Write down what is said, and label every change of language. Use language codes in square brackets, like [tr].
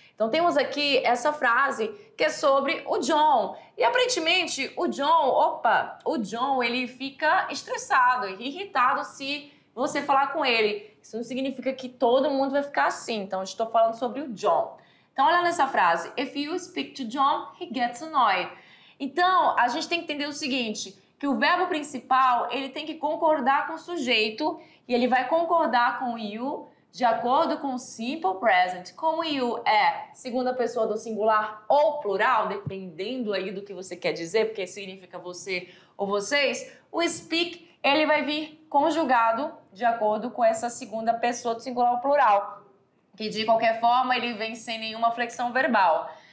[pt] Então temos aqui essa frase que é sobre o John. E aparentemente o John ele fica estressado, irritado se você falar com ele. Isso não significa que todo mundo vai ficar assim. Então, eu estou falando sobre o John. Então, olha nessa frase. [en] If you speak to John, he gets annoyed. [pt] Então, a gente tem que entender o seguinte, que o verbo principal, ele tem que concordar com o sujeito e ele vai concordar com o you de acordo com o simple present. Como o you é segunda pessoa do singular ou plural, dependendo aí do que você quer dizer, porque significa você ou vocês, o speak ele vai vir conjugado de acordo com essa segunda pessoa do singular ou plural, que de qualquer forma ele vem sem nenhuma flexão verbal.